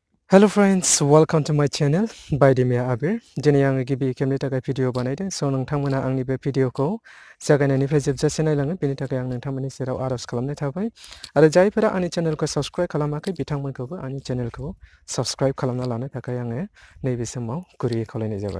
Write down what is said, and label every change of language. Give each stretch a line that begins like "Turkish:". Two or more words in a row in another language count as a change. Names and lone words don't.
English: Hello friends, welcome to my channel Baidi Abir.
Bodo: Dini आङो गिबि खेबनि थाखाय भिडिअ बानायदों स' नोंथांमोना आंनि बे भिडिअखौ जागायनायनिफ्राय जोबजासे नायलाङो बेनि थाखाय आं नोंथांमोननि सेराव आरज खालामनाय थाबाय आरो जायफोरा आंनि चेनेलखौ साबस्क्राइब खालामाखै बिथांमोनखौबो आंनि चेनेलखौ साबस्क्राइब खालामना लानो थाखाय आङो नैबे समाव गुरैयै खावलायनाय जाबाय।